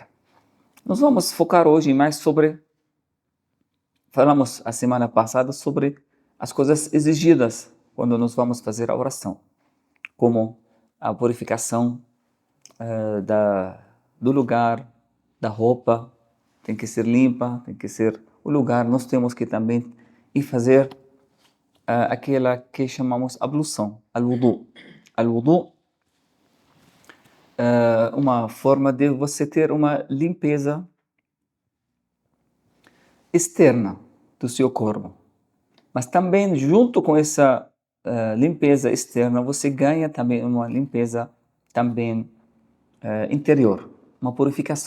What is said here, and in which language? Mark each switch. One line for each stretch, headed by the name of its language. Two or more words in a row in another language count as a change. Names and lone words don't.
Portuguese: Nós vamos focar hoje mais falamos a semana passada sobre as coisas exigidas quando nós vamos fazer a oração, como a purificação do lugar, da roupa, tem que ser limpa, tem que ser o lugar. Nós temos que também ir fazer aquela que chamamos ablução, al-wudu. Al-wudu é uma forma de você ter uma limpeza externa do seu corpo. Mas também, junto com essa limpeza externa, você ganha também uma limpeza também interior, uma purificação.